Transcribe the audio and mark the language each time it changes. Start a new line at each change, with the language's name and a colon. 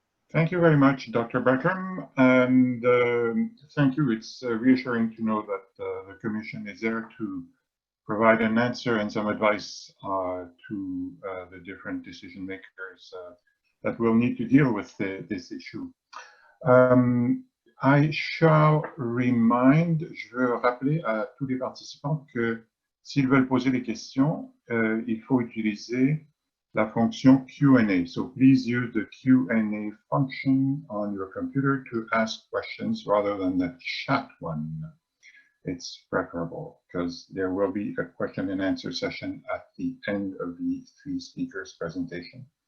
English: Thank you very much, Dr. Bertram, and thank you. It's reassuring to know that the Commission is there to provide an answer and some advice to the different decision makers that will need to deal with this issue.
French: I shall remind, je veux rappeler à tous les participants que s'ils veulent poser des questions, il faut utiliser la fonction Q&A.
English: So please use the Q&A function on your computer to ask questions rather than the chat one. It's preferable because there will be a question and answer session at the end of the three speakers' presentation.